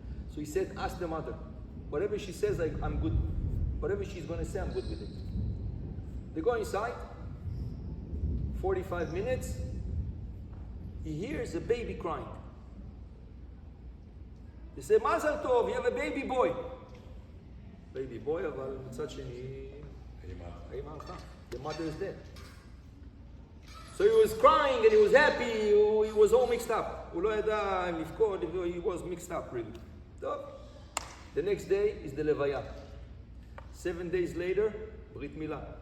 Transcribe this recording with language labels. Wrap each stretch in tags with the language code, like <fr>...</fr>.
<en>So he said, ask the mother. Whatever she says, I'm good. Whatever she's going to say, I'm good with it. They go inside. 45 minutes. He hears a baby crying. They say, Mazal Tov, you have a baby boy. בייבי בוי,</en> <he>אבל מצד שני, האמא הלכה.</he> <en>The mother is dead. So he was crying and he was happy, he was all mixed up.</en> <he>הוא לא ידע אם לבכות,</he> <en>he was mixed up really.</en> <he>טוב.</he> <en>The next day is the לוויה. 7 days later, ברית מילה.</en>